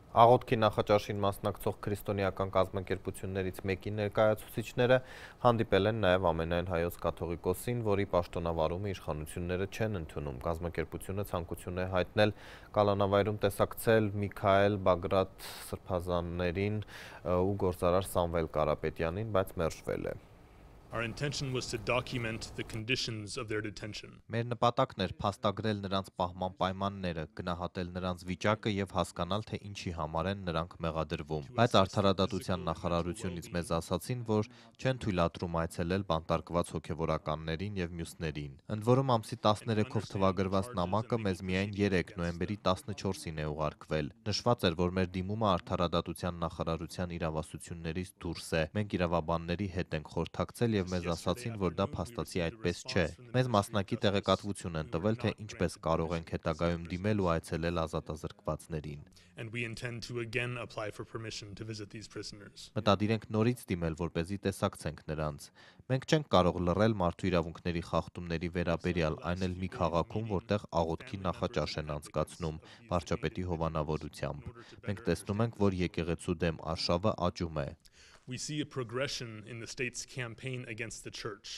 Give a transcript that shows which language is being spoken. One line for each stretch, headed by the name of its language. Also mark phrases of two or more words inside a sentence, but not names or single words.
Armenian: Աղոթքի նախաճաշին մասնակցող քրիստոնեական կազմակերպություններից մեկի ներկայացուցիչները հանդիպել են նաև ամենայն հայոց կաթողիկոսին, որի պաշտոնավարումը իշխանությունները չեն ընդունում։ Կազմակերպությունը ցանկություն է հայտնել կալանավայրում տեսակցել Միքայել Բագրատ սրբազաններին ու գործարար Սամվել Կարապետյանին, բայց մերժվել է։
English: Our intention was to document the conditions of their detention.
Armenian: Մեր նպատակն էր փաստագրել նրանց պահման պայմանները, գնահատել նրանց վիճակը եւ հասկանալ, թե ինչի համար են նրանք մեղադրվում։ Բայց արդարադատության նախարարությունից մեզ ասացին, որ չեն թույլատրում այցելել բանտարկված հոգեվորականներին եւ մյուսներին։ Ընդ որում ամսի 13-ով թվագրված նամակը մեզ միայն 3 նոյեմբերի 14-ին է ուղարկվել։ Նշված էր, որ մեր դիմումը արդարադատության նախարարության իրավասություններից դուրս է։ Մենք իրավաբանների հետ ենք խորհրդակցել եւ մեզ ասացին, որ դա փաստացի այդպես չէ։ Մեզ մասնակի տեղեկատվություն են տվել, թե ինչպես կարող ենք հետագայում դիմել ու այցելել ազատազրկվածներին։
English: And we intend to again apply for permission to visit these prisoners.
Armenian: Մտադիր ենք նորից դիմել, որպեսզի տեսակցենք նրանց։ Մենք չենք կարող լռել մարդու իրավունքների խախտումների վերաբերյալ, այն էլ մի քաղաքում, որտեղ աղոթքի նախաճաշ են անցկացնում վարչապետի հովանավորությամբ։ Մենք տեսնում ենք, որ եկեղեցու դեմ արշավը աճում է։
English: We see a progression in the state's campaign against the church.